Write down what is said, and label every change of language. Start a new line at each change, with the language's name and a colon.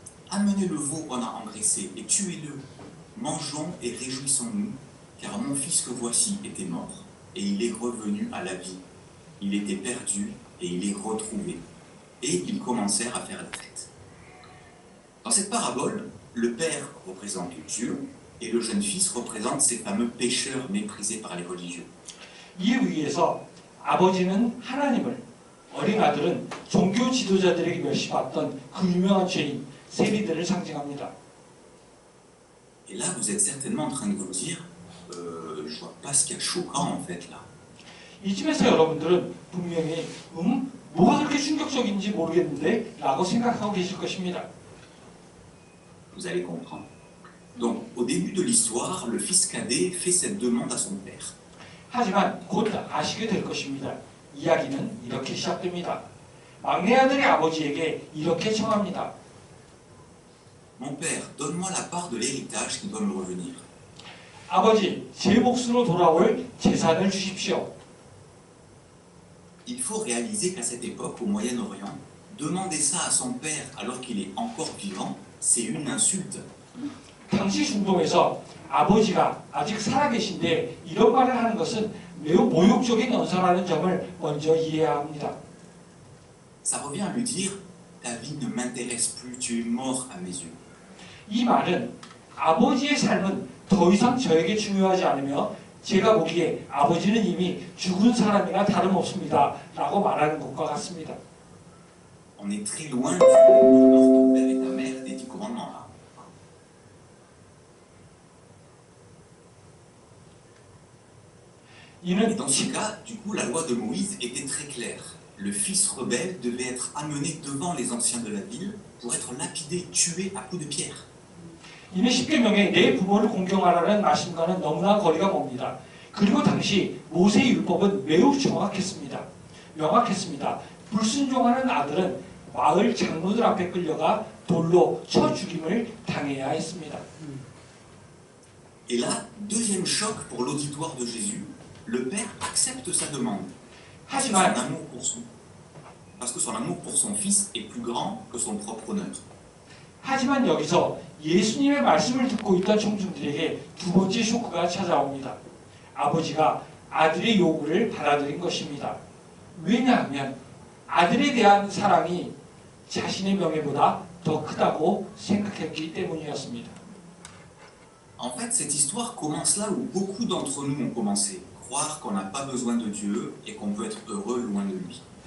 French: Amenez le veau qu'on a engraissé et tuez-le. Mangeons et réjouissons-nous, car mon fils que voici était mort, et il est revenu à la vie. Il était perdu, et il est retrouvé. » Et ils commencèrent à faire la fête. Dans cette parabole, le père représente Dieu, et le jeune fils représente ces fameux pécheurs méprisés par les religieux.
Korean: 이 위에서 아버지는 하나님을, 어린 아들은 종교 지도자들에게 멸시받던 그 유명한 죄인 세리들을 상징합니다.
French: Et là, vous êtes certainement en train de vous dire, je vois pas ce qu'il y a de choquant en fait là.
Korean: 이쯤에서 여러분들은 분명히 뭐가 그렇게 충격적인지 모르겠는데 라고 생각하고 계실 것입니다.
French: Vous allez comprendre. Donc, au début de l'histoire, le fils cadet fait cette demande à son père.
Korean: 하지만 곧 아시게 될 것입니다. 이야기는 이렇게 시작됩니다. 막내 아들의 아버지에게 이렇게 청합니다.
French: Mon père, donne-moi la part de l'héritage qui doit me revenir.
Korean: 아버지, 제 몫으로 돌아올 재산을 주십시오.
French: Il faut réaliser qu'à cette époque, au Moyen-Orient, demander ça à son père alors qu'il est encore vivant, c'est une insulte.
Korean: 당시 중동에서 아버지가 아직 살아계신데 이런 말을 하는 것은 매우 모욕적인 언사라는 점을 먼저 이해해야 합니다.
French: Ça revient à lui dire ta vie ne m'intéresse plus, tu es mort à mes yeux.
Korean: 이 말은 아버지의 삶은 더 이상 저에게 중요하지 않으며 제가 보기에 아버지는 이미 죽은 사람이나 다름없습니다 라고 말하는 것과 같습니다.
French: On est très loin du honore ton père et ta mère des 10 commandements là. Et dans ce cas, du coup, la loi de Moïse était très claire. Le fils rebelle devait être amené devant les anciens de la ville pour être lapidé, tué à coups de pierre.
Korean: 이는 십계명에 내 부모를 공경하라는 말씀과는 너무나 거리가 멉니다. 그리고 당시 모세의 율법은 매우 정확했습니다. 명확했습니다. 불순종하는 아들은 마을 장로들 앞에 끌려가 돌로 쳐 죽임을 당해야 했습니다.
French: Et là, deuxième choc pour l'auditoire de Jésus, le père accepte sa demande. Parce que son amour pour son fils est plus grand que son propre honneur.
Korean: 하지만 여기서 예수님의 말씀을 듣고 있던 청중들에게 두 번째 쇼크가 찾아옵니다. 아버지가 아들의 요구를 받아들인 것입니다. 왜냐하면 아들에 대한 사랑이 자신의 명예보다 더 크다고 생각했기 때문이었습니다.
French: En fait, cette histoire commence là où beaucoup d'entre nous ont commencé. Croire qu'on n'a pas besoin de Dieu et qu'on peut être heureux loin de lui.